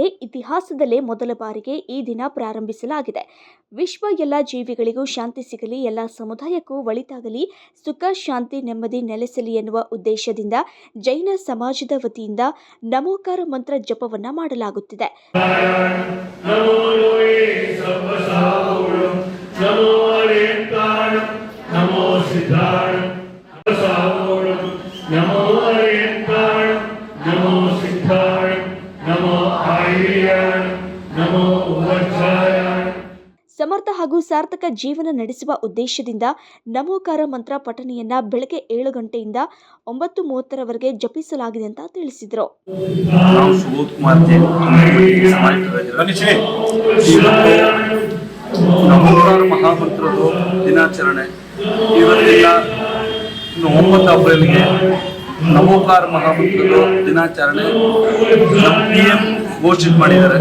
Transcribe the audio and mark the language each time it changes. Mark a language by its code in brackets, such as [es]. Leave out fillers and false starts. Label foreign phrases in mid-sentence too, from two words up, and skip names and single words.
[kn] ಇತಿಹಾಸದಲ್ಲೇ ಮೊದಲ ಬಾರಿಗೆ ಈ ದಿನ ಪ್ರಾರಂಭಿಸಲಾಗಿದೆ. ವಿಶ್ವ ಎಲ್ಲ ಜೀವಿಗಳಿಗೂ ಶಾಂತಿ ಸಿಗಲಿ, ಎಲ್ಲ ಸಮುದಾಯಕ್ಕೂ ಒಳಿತಾಗಲಿ, ಸುಖ ಶಾಂತಿ ನೆಮ್ಮದಿ ನೆಲೆಸಲಿ ಎನ್ನುವ ಉದ್ದೇಶದಿಂದ ಜೈನ ಸಮಾಜದ ವತಿಯಿಂದ ನಮೋಕಾರ ಮಂತ್ರ ಜಪವನ್ನ ಮಾಡಲಾಗುತ್ತಿದೆ. [pra] नमो अरियंताण नमो सिद्धाण नमो आर्याण नमो वज्रायाण. [kn] ಸಮರ್ಥ ಹಾಗೂ ಸಾರ್ಥಕ ಜೀವನ ನಡೆಸುವ ಉದ್ದೇಶದಿಂದ ನಮೋಕಾರ ಮಂತ್ರ ಪಠಣೆಯನ್ನ ಬೆಳಗ್ಗೆ 7 ಗಂಟೆಯಿಂದ 9:30ರವರೆಗೆ ಜಪಿಸಲಾಗಿದೆ ಅಂತ ತಿಳಿಸಿದರು. ನಮೋಕಾರ ಮಹಾಮಂತ್ರದ ದಿನಾಚರಣೆ ಇವತ್ತಿನ 9 ಏಪ್ರಿಲ್ಗೆ ನಮೋಕಾರ ಮಹಾಮಂತ್ರದ ದಿನಾಚರಣೆ ನಮ್ಮ PM ಘೋಷಿತ ಮಾಡಿದ್ದಾರೆ.